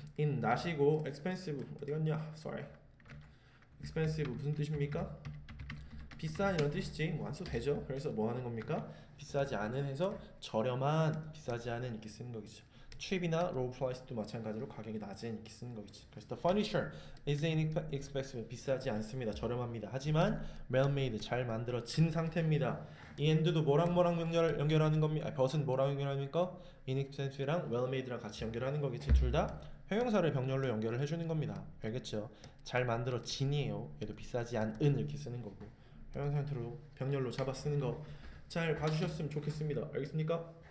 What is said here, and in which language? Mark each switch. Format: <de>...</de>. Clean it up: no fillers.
<ko>in not이고 expensive 어디 갔냐? sorry expensive 무슨 뜻입니까? 비싼 이런 뜻이지 뭐 안 써도 되죠. 그래서 뭐 하는 겁니까? 비싸지 않은 해서 저렴한 비싸지 않은 이렇게 쓰는 거겠죠. cheap이나 low price도 마찬가지로 가격이 낮은 이렇게 쓰는 거겠죠. 그래서</ko> <en>the furniture is inexpensive</en> <ko>비싸지 않습니다. 저렴합니다. 하지만 well made 잘 만들어진 상태입니다. 이 and도 뭐랑 연결하는 겁니까? but은 뭐랑 연결합니까? inexpensive랑 well made랑 같이 연결하는 거겠지. 둘 다 형용사를 병렬로 연결을 해주는 겁니다. 알겠죠? 잘 만들어진이에요. 얘도 비싸지 않은 이렇게 쓰는 거고 형용사 형태로 병렬로 잡아 쓰는 거 잘 봐주셨으면 좋겠습니다. 알겠습니까?</ko>